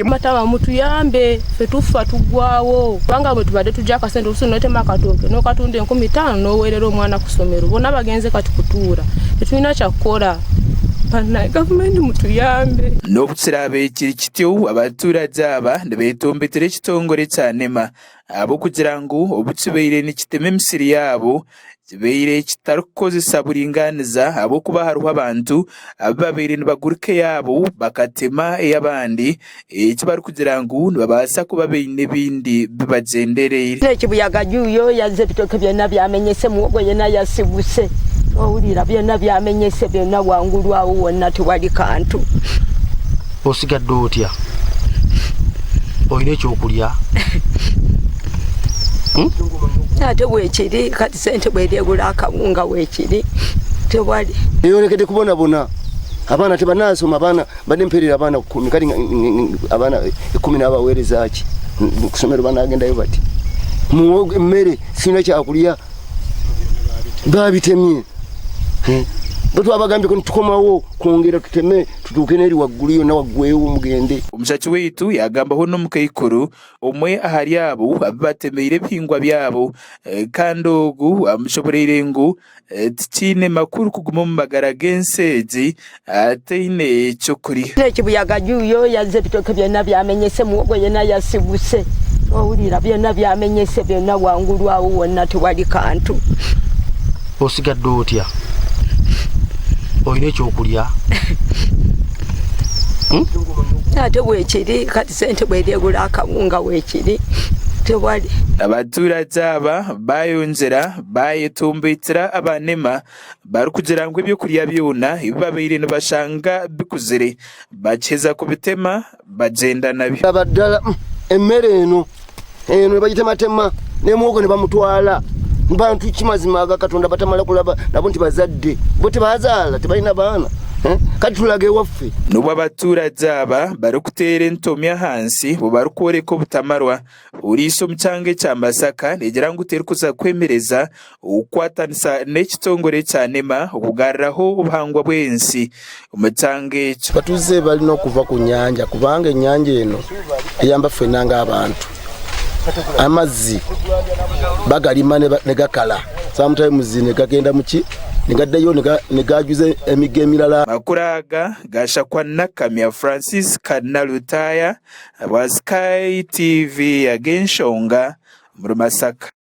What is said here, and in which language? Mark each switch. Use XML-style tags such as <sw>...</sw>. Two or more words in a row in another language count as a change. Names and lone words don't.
<lg>Mataba mutuyambe ffe tufa tuggwawo kubanga bwe tubadde tujja akasente olususu n'otema akatooke n'okatunda 15,000 n'oweerera omwana ku ssomero bonna bagenze kati kutuula tetulina kyakukola. Gavumenti mutuyambe.</lg> <nyn>N'obukirabe ekiri kityo abaturage aba ne beetombetera ekitongole kya NEMA abo kugira ngu obukibeire nikitema emisiri yaabo kibeire kitarukukozesa buringaniza habwokuba hariho abantu ababeire nibaguruka yaabo bakatema ey'abandi ekibari kugira ngu nibabaasa kuba baine ebindi bibagendereire.</nyn> <lg>Ekibuyaga juyo yazze ebitooke byonna byamenyese muwogo yena yasibuse owulira byonna byamenyese byonna wangulwawo wonna tewali kantu. Osigadde otya? Oyina ekyokulya? Ate weekiri kati sente bweryegula akawunga weekiri tewali. Eyolekede kubonabona abaana tebanasoma abaana badde mperera abaana 10 kali abaana 10 n'abaweereza ki ku ssomero banaagendayo bati muwogo emmere sina kyakulya baabitemye. Batwabagambye ko tukomawo kwongera tuteme tutuuke n'eri waggulu yonna waggwewo mugende.</lg> <nyn>Omushaki weitu yagambaho n'omukaikuru omwe ahari abo abatemeire ebihingwa byabo kandi ogu amushoboreire ngu tikiine makuru kuguma omu magara g'ensi egi ataine ekyokurya.</nyn> <lg>Ekibuyaga juyo yazze ebitooke byonna byamenyese muwogo yena yasibuse owulira byonna byamenyese byonna wangulwawo wonna tewali kantu. Osigadde otya? Oyina ekyokulya? Ate weekiri kati sente bweryegula akawunga weekiri tewali.</lg> <nyn>Abaturage aba bayonjera bayetombeetera aba NEMA bari kugira ngu ebyokurya byona ebibabeire nibashanga bikuzire bakiheza kubitema bagenda nabyo.</nyn> <lg>Abaddala emmere eno bagitematema n'emwogo ne bamutwala bantu kimazima aga Katonda batamala kulaba nabo nti bazadde bo tebazaala tebalina baana kati tulage waffe.</lg> <nyn>N'obwo abaturage aba bari kuteera entomya hansi bo bari kworeka obutamarwa oriiso omu kyanga ekya Masaka negira ngu terikuza kwemereza okukwatanisa n'ekitongole kya NEMA okugarraho obuhangwa bw'ensi omu kyanga ekyo.</nyn> <lg>Batuze balina okuva ku nnyanja kubanga ennyanja eno eyamba ffenna ng'abantu. Amazzi bagalima ne gakala sometimes ne gagenda muki ne gaddayo ne gajuze emiga emirala. Makuru aga gashakwa Nakamya Francis Kanalutaya wa Sky TV ag'Enshonga mu Masaka.</lg>